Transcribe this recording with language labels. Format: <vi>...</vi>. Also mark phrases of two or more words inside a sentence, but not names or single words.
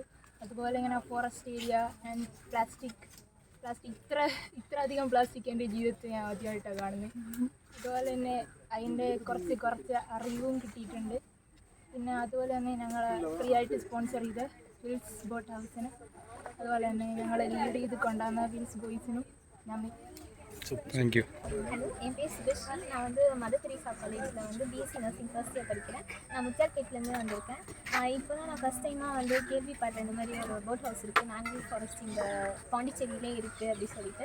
<ml>അതുപോലെ ഇങ്ങനെ</ml> <en>forest area and plastic</en> <ml>ഇത്ര അധികം പ്ലാസ്റ്റിക് എൻ്റെ ജീവിതത്തിൽ ഞാൻ ആദ്യമായിട്ടാണ് കാണുന്നത്. അതുപോലെ തന്നെ അതിൻ്റെ കുറച്ച് അറിവും കിട്ടിയിട്ടുണ്ട്. പിന്നെ അതുപോലെ തന്നെ ഞങ്ങൾ ഫ്രീ ആയിട്ട് സ്പോൺസർ ചെയ്ത വിൽസ് ബോട്ട് ഹൗസിന്, അതുപോലെ തന്നെ ഞങ്ങളെ ലീഡ് ചെയ്ത്</ml> <ta>கொண்டாந்த வில்ஸ் பாய்ஸிനും நன்றி. தேங்க்யூ. ஹலோ, என் பேர் சுபஸ்ரீ. நான் வந்து மதர் தெரேசா காலேஜில் வந்து</ta> <en>BSc nursing first year</en> <ta>படிக்கிறேன். நான் முத்தியால்பேட்லேருந்து வந்திருக்கேன். இப்போ தான் நான்</ta> <en>first time</en> <ta>வந்து கேள்விப்பட்டேன் இந்த மாதிரி ஒரு</ta> <en>boat house</en> <ta>இருக்குது,</ta> <en>mangrove forest</en> <ta>இந்த பாண்டிச்சேரியிலே இருக்குது அப்படி சொல்லிட்டு.</ta>